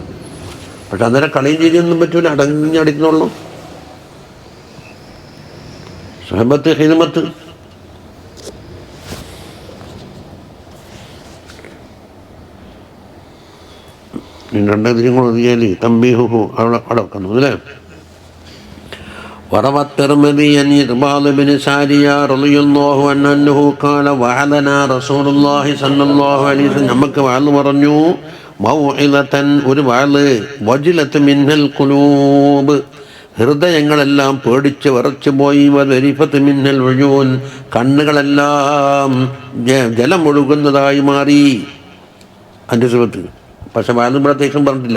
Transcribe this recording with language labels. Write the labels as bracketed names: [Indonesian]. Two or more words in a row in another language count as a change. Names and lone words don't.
[Malayalam] പക്ഷെ അന്നേരം കളിയും ചിരിയൊന്നും പറ്റൂല, അടങ്ങിയടിക്കുന്നുള്ളൂ. സുഹബത്ത് ഹിദ്മത്ത്. രണ്ടധികം കൂടെ ഒതുങ്ങിയാൽ തമ്പീഹു അവിടെ വെക്കുന്നു, അല്ലേ? [Arabic] وروى الترمذي عن إرباض بن سارية رضي الله عنه أنه قال وعظنا رسول الله صلى الله عليه وسلم. [Malayalam] നമുക്ക് വാഴ് പറഞ്ഞു. മൗഇദതൻ, ഒരു വാഴ്. [Arabic] وجلت منها القلوب, [Malayalam] ഹൃദയങ്ങളെല്ലാം പേടിച്ച് വിറച്ചു പോയി. [Arabic] وذرفت منها العيون, [Malayalam] കണ്ണുകളെല്ലാം ജലമൊഴുകുന്നതായി മാറി. അതിൻ്റെ സുഹൃത്ത് പക്ഷെ വാഴ് പ്രത്യേകം പറഞ്ഞിട്ടില്ല.